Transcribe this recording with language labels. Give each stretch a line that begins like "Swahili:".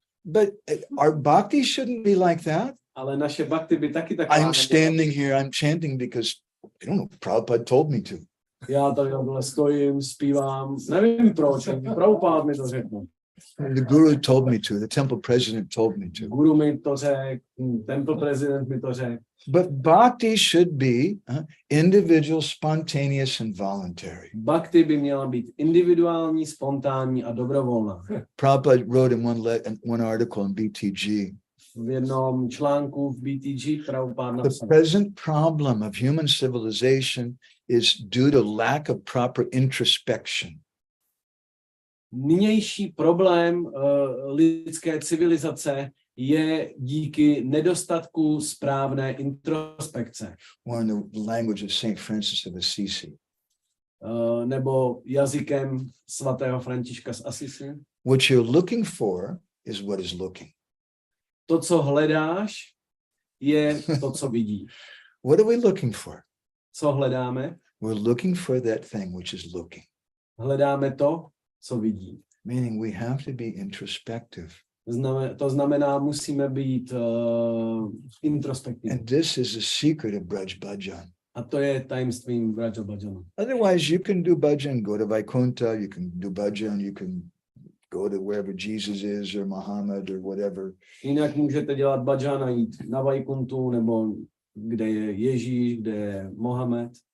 English: But our bhakti shouldn't be like that.
Czech: Ale naše bhakti by taky taková.
English: I'm standing here, I'm chanting because, I don't know, Prabhupada told me to.
Czech: Já tady stojím, zpívám, nevím proč, Prabhupád mi to řekl.
English: The guru told me to, the temple president told me to.
Czech: Guru mi to řekl, temple president mi to řekl.
English: But bhakti should be individual, spontaneous, and voluntary.
Czech: Bhakti by měla být individuální, spontánní a dobrovolná.
English: Prabhupada wrote in one article in BTG.
Czech: V jednom článku v BTG Prabhupád napsal.
English: The present problem of human civilization is due to lack of proper introspection.
Czech: Nynější problém lidské civilizace je díky nedostatku správné introspekce.
English: Or in the language of Saint Francis of Assisi.
Czech: Nebo jazykem svatého Františka z Assisi.
English: What you're looking for is what is looking.
Czech: To, co hledáš, je to, co vidíš.
English: What are we looking for?
Czech: Co hledáme?
English: We're looking for that thing which is looking.
Czech: Hledáme to, co vidí.
English: Meaning we have to be introspective.
Czech: To znamená, musíme být introspektivní.
English: And this is the secret of Braj-bhajan.
Czech: A to je tajemstvím Braj-bhajanu.
English: Otherwise, you can do bhajan, go to Vaikuntha, you can do bhajan, you can go to wherever Jesus is or Muhammad or whatever.
Czech: Jinak můžete dělat bhajan a jít na Vaikuntu, nebo kde je Ježíš, kde je Mohamed.